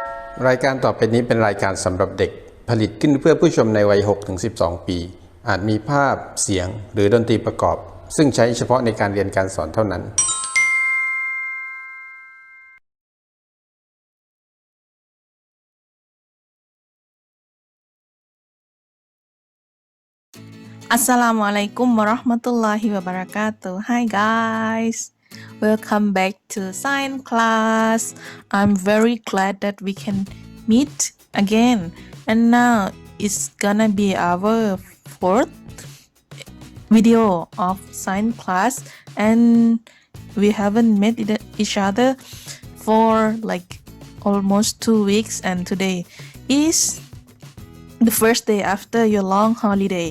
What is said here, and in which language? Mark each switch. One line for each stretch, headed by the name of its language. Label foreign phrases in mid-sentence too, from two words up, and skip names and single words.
Thai: รายการต่อไปนี้เป็นรายการสำหรับเด็กผลิตขึ้นเพื่อผู้ชมในวัย 6-12 ปีอาจมีภาพเสียงหรือดนตรีประกอบซึ่งใช้เฉพาะในการเรียนการสอนเท่านั้น
Arabic: السلام عليكم ورحمة الله وبركاته.
English: Hi guys, welcome back to science class. I'm very glad that we can meet again. And now it's gonna be our fourth video of science class, and we haven't met each other for like almost 2 weeks, and today is the first day after your long holiday.